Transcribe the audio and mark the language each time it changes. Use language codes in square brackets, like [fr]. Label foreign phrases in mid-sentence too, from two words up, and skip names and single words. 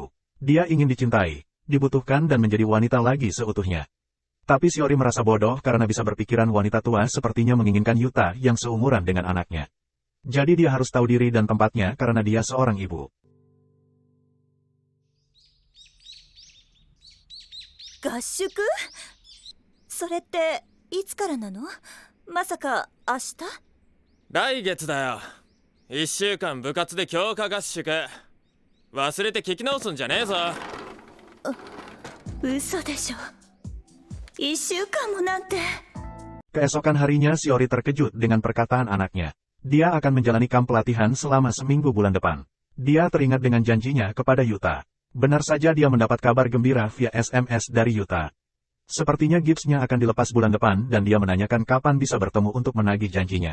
[id] Dia ingin dicintai, dibutuhkan dan menjadi wanita lagi seutuhnya. Tapi Shiori merasa bodoh karena bisa berpikiran wanita tua sepertinya menginginkan Yuta yang seumuran dengan anaknya. Jadi dia harus tahu diri dan tempatnya karena dia seorang ibu. [ja] Gashuku? それっていつからなの？まさか明日？来月だよ。1週間部活で強化合宿。忘れて聞き直すんじゃねえぞ。嘘でしょ。1週間もなんて。 [id] Keesokan harinya Shiori terkejut dengan perkataan anaknya. Dia akan menjalani kamp pelatihan selama seminggu bulan depan. Dia teringat dengan janjinya kepada Yuta. Benar saja dia mendapat kabar gembira via SMS dari Yuta. Sepertinya gipsnya akan dilepas bulan depan dan dia menanyakan kapan bisa bertemu untuk menagih janjinya.